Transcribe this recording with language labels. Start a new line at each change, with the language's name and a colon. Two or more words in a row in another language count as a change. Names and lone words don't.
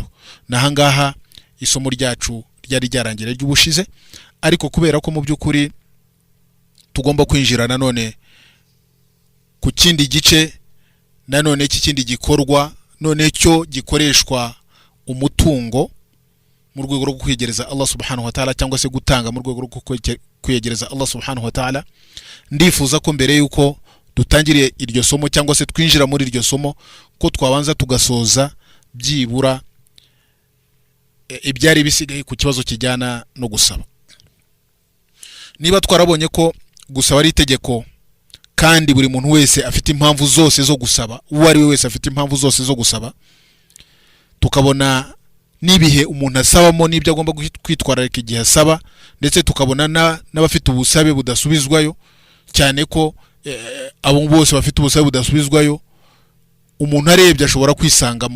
Kinyarwanda: Naha ngaha isomo ryacu ryari ryarangira ry'ubushize, ariko kubera ko mu by'ukuri tugomba kwinjira nanone ku kindi gice nanone k'ikindi gikorwa none cyo gikoreshwa umutungo mu rwego rwo kwegereza
Arabic: الله سبحانه وتعالى,
Kinyarwanda: cyangwa se gutanga mu rwego rwo kwegereza
Arabic: الله سبحانه وتعالى.
Kinyarwanda: Ndifuza ko mbere yuko dutangiriye iryo somo cyangwa se twinjira muri iryo somo ko twabanza tugasoza byibura ibyari bisigaye ku kibazo kijyana no gusaba. Niba twarabonye ko gusaba ari itegeko kandi buri muntu wese afite impamvu zose zo gusaba, uwo ari we wese afite impamvu zose zo gusaba, tukabona nibihe umuntu asabamo n'ibyo agomba kwitwararika igihe asaba, ndetse tukabona n'abafite ubusabe budasubizwayo, cyane ko abo bose bafite ubusabe budasubizwayo umuntu arebye ashobora kwisangamo.